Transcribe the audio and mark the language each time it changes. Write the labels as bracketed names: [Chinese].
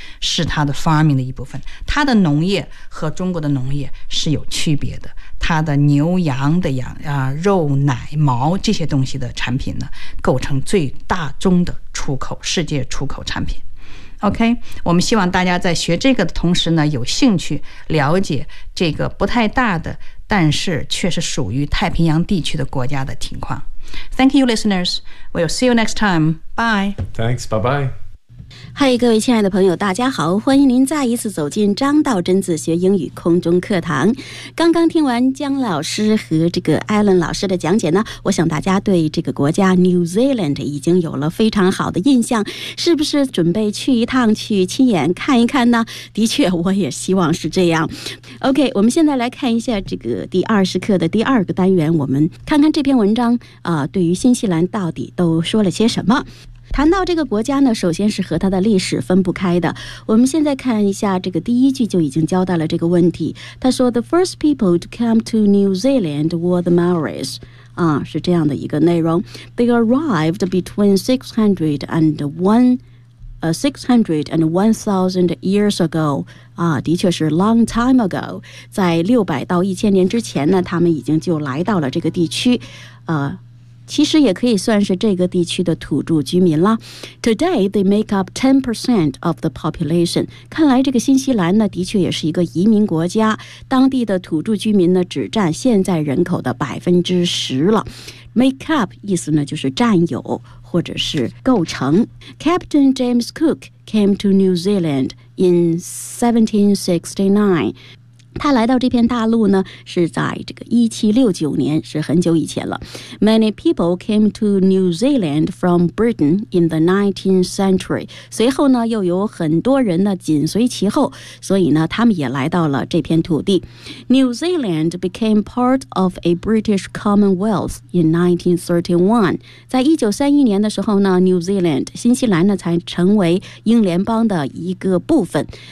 [Chinese] 是它的 farming 的一部分，它的农业和中国的农业是有区别的，它的牛羊的羊肉奶毛这些东西的产品呢，构成最大宗的出口，世界出口产品。 OK， 我们希望大家在学这个的同时呢，有兴趣了解这个不太大的但是却是属于太平洋地区的国家的情况。 [English] Thank you listeners, we'll see you next time, bye. Thanks, bye bye. [Chinese] 嗨，各位亲爱的朋友，大家好，欢迎您再一次走进张道真自学英语空中课堂。刚刚听完姜老师和这个 Alan 老师的讲解呢，我想大家对这个国家 New Zealand 已经有了非常好的印象，是不是准备去一趟去亲眼看一看呢？的确，我也希望是这样。 OK， 我们现在来看一下这个第二十课的第二个单元，我们看看这篇文章对于新西兰到底都说了些什么。谈到这个国家呢，首先是和它的历史分不开的。我们现在看一下这个第一句就已经交代了这个问题。他说 [English] The first people to come to New Zealand were the Maoris. [Chinese] 啊，是这样的一个内容。 [English] They arrived between 600 and 1000 years ago. [Chinese] 啊，的确是 [English] long time ago. [Chinese] 在600到1000年之前呢，他们已经就来到了这个地区。其实也可以算是这个地区的土著居民了。 [English] Today, they make up 10% of the population. [Chinese] 看来这个新西兰呢，的确也是一个移民国家。当地的土著居民呢，只占现在人口的10%了。 Make up 意思呢，就是占有或者是构成。 [English] Captain James Cook came to New Zealand in 1769. [Chinese] 他来到这片大陆呢，是在这个1769年，是很久以前了。 [English] Many people came to New Zealand from Britain in the 19th century. [Chinese] 随后呢，又有很多人呢紧随其后，所以呢，他们也来到了这片土地。 [English] New Zealand became part of a British Commonwealth in 1931. [Chinese] 在1931年的时候呢 ，New Zealand 新西兰呢才成为英联邦的一个部分。